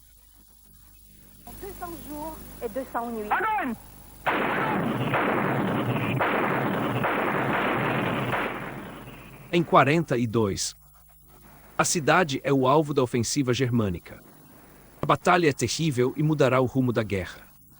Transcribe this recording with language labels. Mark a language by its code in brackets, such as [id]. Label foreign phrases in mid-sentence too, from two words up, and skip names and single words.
[fr] 200 jours et 200 nuits. [pt] Em 42, a cidade é o alvo da ofensiva germânica. A batalha é terrível e mudará o rumo da guerra.